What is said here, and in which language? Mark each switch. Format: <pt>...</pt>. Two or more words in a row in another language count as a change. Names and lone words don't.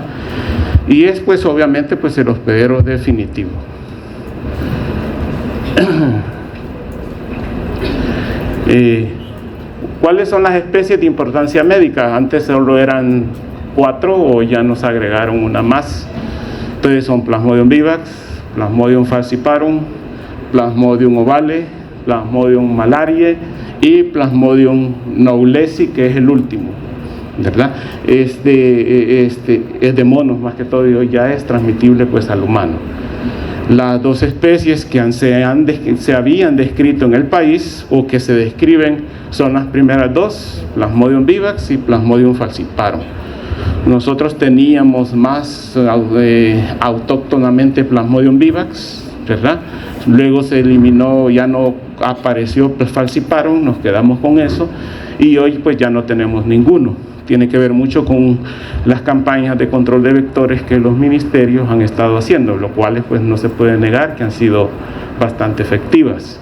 <es>Y es pues obviamente pues el hospedero definitivo. ¿Cuáles son las especies de importancia médica? Antes solo eran 4 o ya nos agregaron una más. Entonces son Plasmodium vivax, Plasmodium falciparum, Plasmodium ovale, Plasmodium malariae y Plasmodium knowlesi, que es el último, ¿verdad? Es de monos más que todo y hoy ya es transmitible pues al humano. Las 2 especies que se habían descrito en el país o que se describen son las primeras 2, Plasmodium vivax y Plasmodium falciparum. Nosotros teníamos más autóctonamente Plasmodium vivax, ¿verdad? Luego se eliminó, ya no apareció falciparum, nos quedamos con eso y hoy pues ya no tenemos ninguno. Tiene que ver mucho con las campañas de control de vectores que los ministerios han estado haciendo, lo cual pues no se puede negar que han sido bastante efectivas.</es>